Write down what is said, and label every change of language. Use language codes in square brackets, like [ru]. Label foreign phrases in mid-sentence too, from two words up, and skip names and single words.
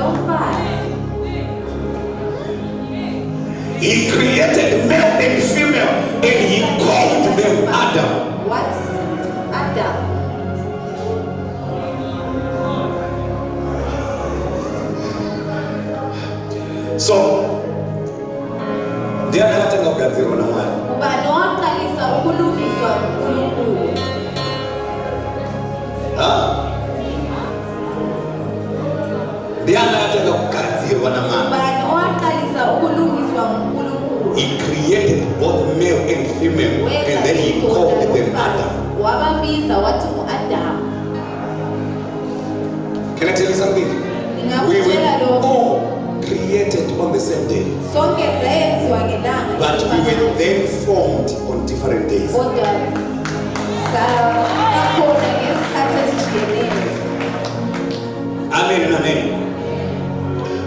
[en] He created male and female and he called them Adam. What? Adam. So, [sn] ndiani hata ngakadzirwa na Mwari. [nd] Ubani waqalisa ukulungiswa uNkulunkulu. [sn] Ndiani hata ngakadzirwa na Mwari. [nd] Ubani waqalisa ukulungiswa uNkulunkulu. [en] He created both male and female, and then he called them Adam. [nd] Wababiza wathi uAdam. [en] Can I tell you something? We were all created on the same day, but we were then formed on different days. Amen and amen.